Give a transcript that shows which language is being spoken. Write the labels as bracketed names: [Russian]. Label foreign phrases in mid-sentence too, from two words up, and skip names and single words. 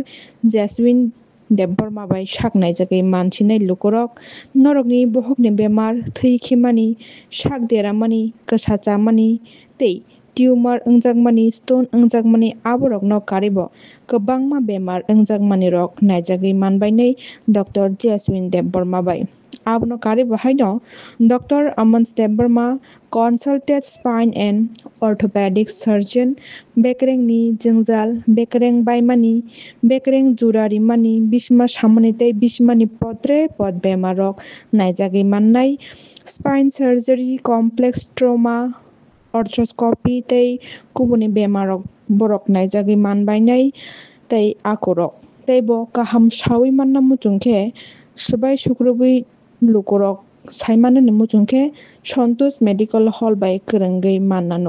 [Kok Borok] Jaswin Debbarma bai saknai jagui mansinai lukurok norokni bohokni bemar thui khimani sak deramani kwsachamani tei tumor wngjakmani stone wngjakmani aborokno karibo kwbangma bemar wngjakmani rok naijagui manbai nei Dr. Jaswin Debbarma bai. Abono karibo haino Dr. Amans Debbarma [English] consulted spine and orthopedic surgeon [Kok Borok] bekereng ni jwngjal bekereng baimani bekereng jurarimani bisma samani tei bismani potre pot bemar rok naijagui mannai [English] spine surgery complex trauma arthroscopy [Kok Borok] tei kubuni bemar rok borok naijagui manbai nei tei akorok tei bo kaham saui manna muchungkhe swbai sukrubui lukurok saimanani muchungkhe Santosh Medical Hall bai kwrwngui mannano.